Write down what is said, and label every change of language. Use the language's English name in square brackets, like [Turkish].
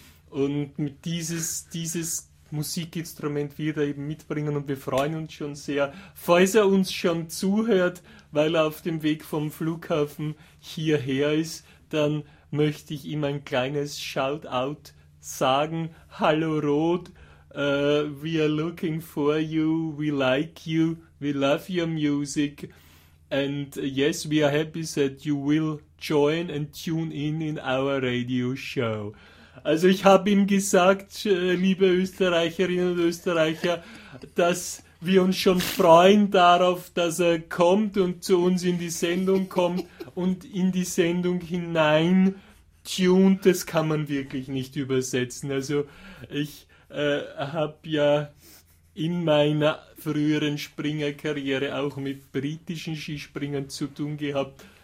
[German] Und mit dieses Musikinstrument wird er eben mitbringen und wir freuen uns schon sehr, falls er uns schon zuhört, weil er auf dem Weg vom Flughafen hierher ist, dann möchte ich ihm ein kleines Shoutout sagen. [English] Hallo Rod, we are looking for you, we like you, we love your music and yes, we are happy that you will join and tune in our radio show. [German] Also ich habe ihm gesagt, liebe Österreicherinnen und Österreicher, dass wir uns schon freuen darauf, dass er kommt und zu uns in die Sendung kommt und in die Sendung hinein tuned. Das kann man wirklich nicht übersetzen. Also ich habe ja in meiner früheren Springerkarriere auch mit britischen Skispringern zu tun gehabt.